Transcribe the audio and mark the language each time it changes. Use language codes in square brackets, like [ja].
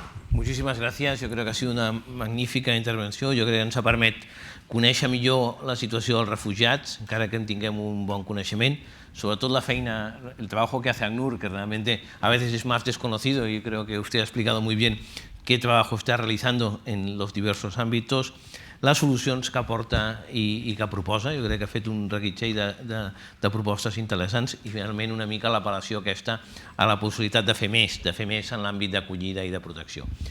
[ca] Moltíssimes gràcies. Jo crec que ha sigut una magnífica intervenció. Jo crec que ens ha permès conèixer millor la situació dels refugiats, encara que en tinguem un bon coneixement, sobretot la feina, [es] el trabajo que hace ACNUR, que realmente a veces es más desconocido y creo que usted ha explicado muy bien qué trabajo está realizando en los diversos ámbitos, [ca] les solucions que aporta i que proposa. Jo crec que ha fet un reguitzell de propostes interessants i finalment una mica l'apel·lació aquesta a la possibilitat de fer més en l'àmbit d'acollida i de protecció.